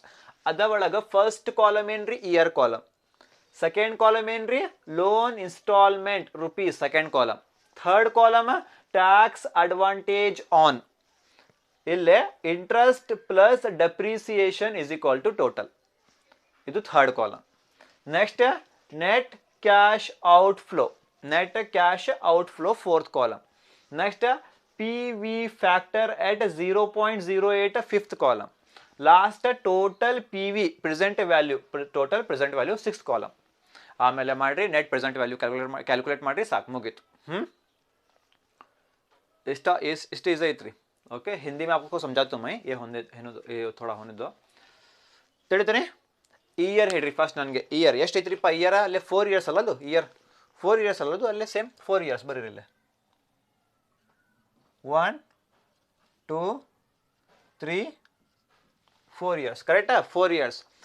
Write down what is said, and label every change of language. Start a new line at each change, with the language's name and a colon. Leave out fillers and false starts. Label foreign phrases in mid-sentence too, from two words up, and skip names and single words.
Kannada: ಅದ ಒಳಗೆ
English: first column ಏನ್ರಿ year column, second column ಏನ್ರಿ loan installment rupees second column, third column tax advantage on, ಇಲ್ಲೇ interest plus depreciation is equal to total, ಇದು third column. next net cash outflow fourth column. ನೆಕ್ಸ್ಟ್ PV factor at 0.08 fifth column. Last total PV present value 6th column.
Kannada: ಆಮೇಲೆ ಮಾಡ್ರಿ
English: net present value calculate
Kannada: ಮಾಡ್ರಿ, ಸಾಕು ಮುಗೀತು. इस इज ಐತ್ರಿ.
Hindi: ओके, हिंदी में आपको समझाता हूँ मैं, ये थोड़ा होने दो.
Kannada: ತಿಳಿತೀನಿ. ಇಯರ್ ಹೇಳ್ರಿ ಫಸ್ಟ್ ನನಗೆ. ಇಯರ್ ಎಷ್ಟು ಐತ್ರಿಪ್ಪ, ಇಯರ್ ಅಲ್ಲೇ 4 years ಅಲ್ಲದು, ಇಯರ್ 4 years ಅಲ್ಲದು, ಅಲ್ಲೇ
English: same 4 years
Kannada: ಬರೀರಿಲ್ಲ.
English: 1 2 3 4 years ಕರೆಕ್ಟಾ, 4 years.